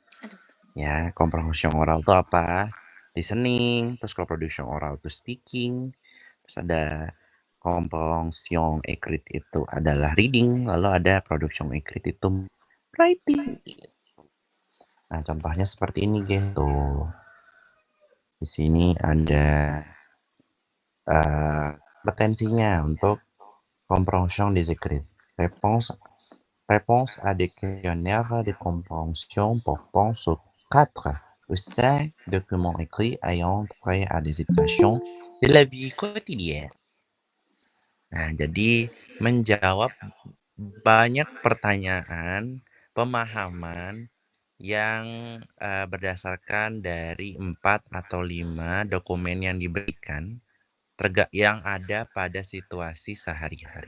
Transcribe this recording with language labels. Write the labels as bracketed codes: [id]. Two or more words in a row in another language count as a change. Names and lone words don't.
[id] Ya, [fr] comprehension oral [id] itu apa? Listening, terus kalau [fr] production oral [id] itu speaking, terus ada [fr] comprehension écrite [id] itu adalah reading, lalu ada [fr] production écrite [id] itu writing. Nah, contohnya seperti ini gitu. Di sini ada kompetensinya untuk [fr] compréhension des écrits. Réponse, réponse à des questionnaires de compréhension portant sur 4 ou 5 documents écrits ayant trait à des situations de la vie quotidienne. [id] Nah, jadi menjawab banyak pertanyaan, pemahaman yang berdasarkan dari 4 atau 5 dokumen yang diberikan, yang ada pada situasi sehari-hari.